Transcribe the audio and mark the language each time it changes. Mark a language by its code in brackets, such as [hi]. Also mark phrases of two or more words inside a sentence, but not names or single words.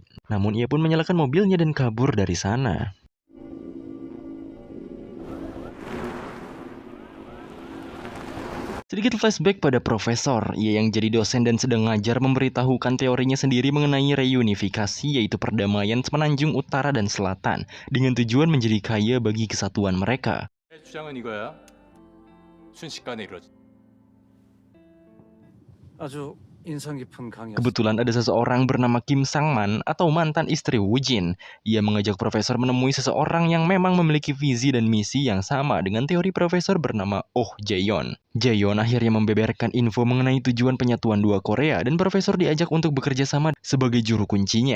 [id] Namun ia pun menyalakan mobilnya dan kabur dari sana. Sedikit flashback pada profesor, ia yang jadi dosen dan sedang ngajar memberitahukan teorinya sendiri mengenai reunifikasi, yaitu perdamaian semenanjung utara dan selatan, dengan tujuan menjadi kaya bagi kesatuan mereka. [ko] 주장은 이거야. 순식간에 이루어진. 아주 인상 깊은 강의였어. [id] Kebetulan ada seseorang bernama Kim Sang-man atau mantan istri Woo-jin. Ia mengajak profesor menemui seseorang yang memang memiliki visi dan misi yang sama dengan teori profesor bernama Oh Jae-yeon. Jae-yeon akhirnya membeberkan info mengenai tujuan penyatuan dua Korea dan profesor diajak untuk bekerja sama sebagai juru kuncinya.